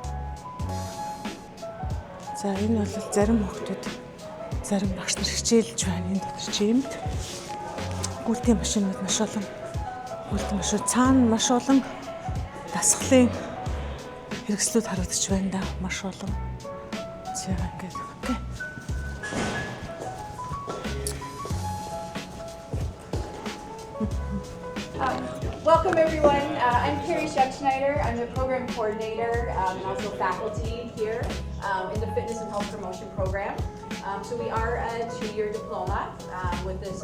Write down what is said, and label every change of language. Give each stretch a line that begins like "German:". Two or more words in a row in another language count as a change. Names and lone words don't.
Mongolian: За энэ бол зарим хүүхдүүд зарим багш нар хичээлж байна энэ дотор жимд. Гүйлтийн машинууд маш олон цаана маш олон дасгалын хэрэгслүүд харагдаж байна да. Маш олон. За ингээд окей.
English: Welcome everyone. I'm Carrie Scheck-Schneider. I'm the program coordinator and also faculty here in the Fitness and Health Promotion Program. So we are a 2-year diploma with this.